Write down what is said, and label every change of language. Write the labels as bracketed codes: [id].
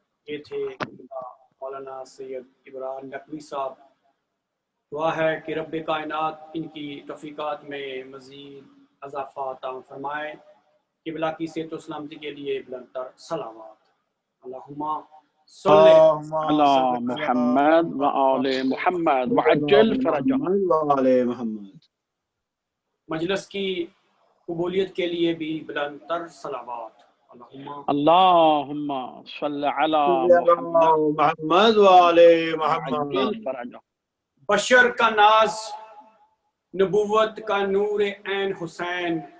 [ur] یہ تھے مولانا سید ابراہیم نقوی صاحب. دعا ہے کہ رب کائنات ان کی توفیقات میں مزید اضافہ عطا فرمائے. قبلہ کی صحت و سلامتی کے لیے بلند تر صلوات. [ar] اللہم صلی علی محمد و آل محمد وعجل فرجهم و آل محمد. [ur] مجلس کی قبولیت کے لیے بھی بلند تر صلوات. [ar] اللہم صلی علی محمد و آل محمد. وعجل فرجهم. [ur] بشر کا ناز نبوت کا نور عین حسین.